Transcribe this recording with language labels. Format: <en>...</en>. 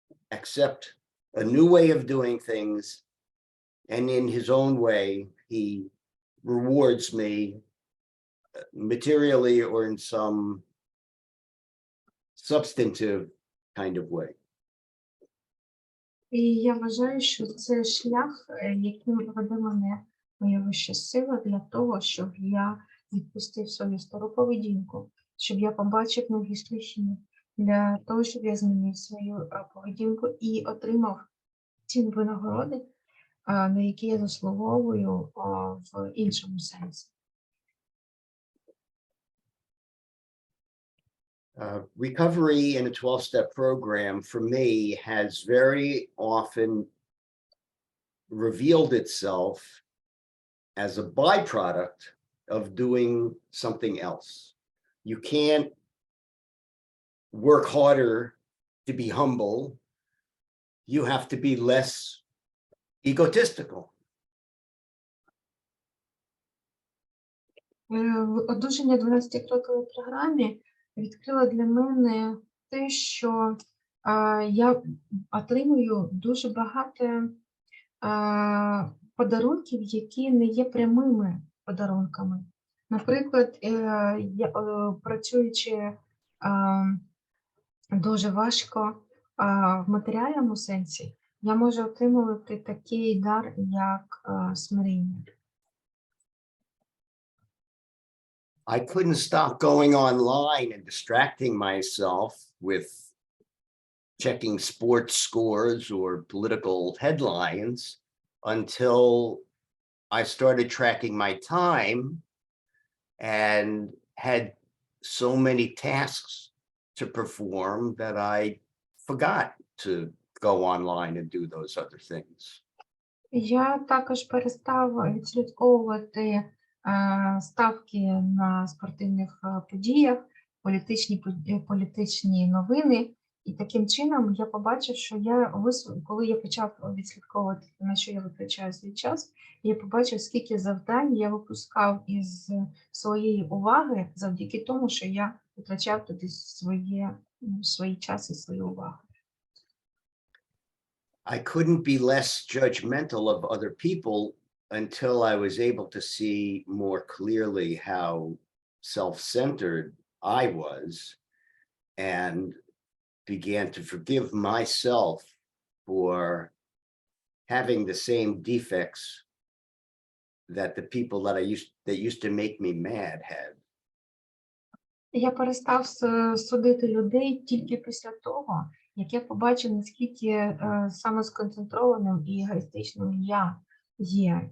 <en>accept a new way of doing things, and in his own way, he rewards me materially or in some substantive kind of way.</en> <uk>І я вважаю, що це шлях, яким веде мене моя вища сила для того, щоб я відпустив свою стару поведінку, щоб я побачив нові шляхи, для того, щоб я змінив свою поведінку і отримав ті винагороди, на які я заслуговую в іншому сенсі.</uk> <en>Recovery in a 12-step program for me has very often revealed itself as a byproduct of doing something else. You can't work harder to be humble. You have to be less egotistical.</en> <uk>Одужання 12-крокової програмі відкрила для мене те, що я отримую дуже багато подарунків, які не є прямими подарунками. Наприклад, працюючи дуже важко в матеріальному сенсі, я можу отримувати такий дар, як смирення.</uk> <en>I couldn't stop going online and distracting myself with checking sports scores or political headlines until I started tracking my time and had so many tasks to perform that I forgot to go online and do those other things.</en> <uk>Я також перестав відслідковувати ставки на спортивних подіях, політичні новини. І таким чином я побачив, що коли я почав відслідковувати, на що я витрачаю свій час, я побачив, скільки завдань я випускав із своєї уваги завдяки тому, що я витрачав туди свій час і свою увагу.</uk> <en>I couldn't be less judgmental of other people until I was able to see more clearly how self-centered I was and began to forgive myself for having the same defects that the people that used to make me mad had.</en> <uk>Я перестав судити людей тільки після того, як я побачив, наскільки самосконцентрованим і егоїстичним я є.</uk>